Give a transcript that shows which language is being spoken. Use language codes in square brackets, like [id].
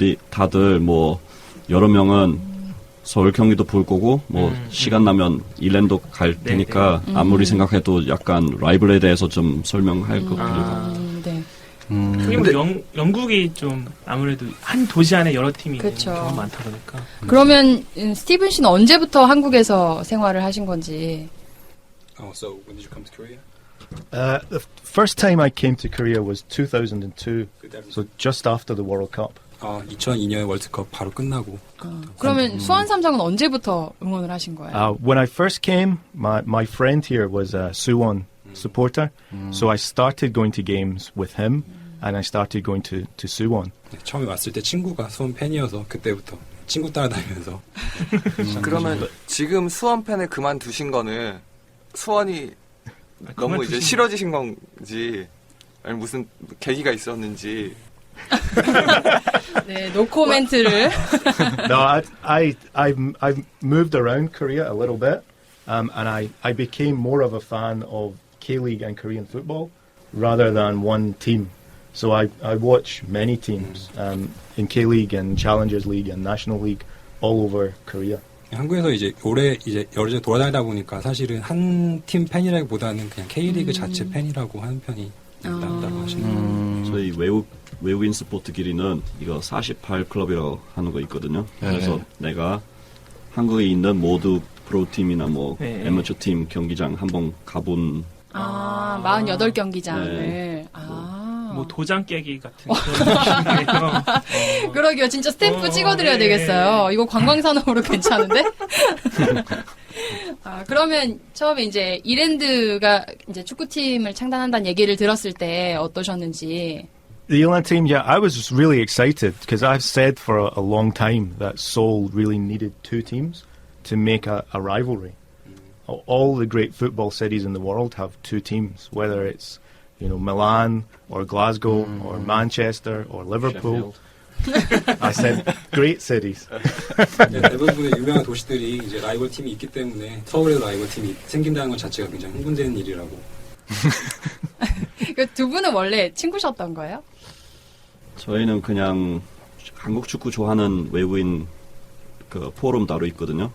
[ko] 다들 뭐 여러 명은 서울 경기도 볼 거고 뭐 시간 나면 일랜드 갈 테니까 아무리 생각해도 약간 라이벌에 대해서 좀 설명할 거 같아요. 네. 그게 뭐 영국이 좀 아무래도 한 도시 안에 여러 팀이 있는 그쵸. 경우가 많다 보니까. 그러면 스티븐 씨는 언제부터 한국에서 생활을 하신 건지? [en] Oh, so when did you come to Korea? The first time I came to Korea was 2002, [ko] 그때 [en] so just after the World Cup. [ko] 2002년 월드컵 바로 끝나고. 그러면 수원 삼성은 언제부터 응원을 하신 거예요? [en] When I first came, my friend here was a Suwon supporter, so I started going to games with him, and I started going to Suwon. [ko] 네, 처음에 왔을 때 친구가 수원 팬이어서 그때부터 친구 따라다니면서. 그러면 지금 수원 팬을 그만두신 거는 수원이 너무 이제 그만두신 싫어지신 건지 아니 무슨 계기가 있었는지. 네, 노코멘트를. [en] No, I've moved around Korea a little bit, and I became more of a fan of K-League and Korean football rather than one team. So I watch many teams in K-League and Challengers League and National League all over Korea. [ko] 한국에서 이제 오래 이제 여러 개 돌아다니다 보니까 사실은 한 팀 팬이라기보다는 그냥 K리그 자체 팬이라고 하는 편이 낫다고 하시네요. 저희 외국인 스포츠끼리는 이거 48클럽이라고 하는 거 있거든요. 그래서 내가 한국에 있는 모두 프로팀이나 뭐 애머처 팀 경기장 한번 가본 48경기장을. 네. 뭐 도장 깨기 같은 그런 느낌이에요. 그러게요. 진짜 스탬프 찍어드려야 되겠어요. 이거 관광산업으로 괜찮은데? 그러면 처음에 이제 이랜드가 이제 축구팀을 창단한다는 얘기를 들었을 때 어떠셨는지. [en] The Eland team, yeah, I was just really excited because I've said for a long time that Seoul really needed two teams to make a rivalry. All the great football cities in the world have two teams, whether it's Milan or Glasgow or Manchester or Liverpool. I said great cities. [ko] 네, 대부분의 유명한 도시들이 이제 라이벌 팀이 있기 때문에 서울에도 라이벌 팀이 생긴다는 것 자체가 굉장히 흥분되는 일이라고. 두 분은 원래 친구셨던 거예요? 저희는 그냥 한국 축구 좋아하는 외국인 그 포럼 따로 있거든요.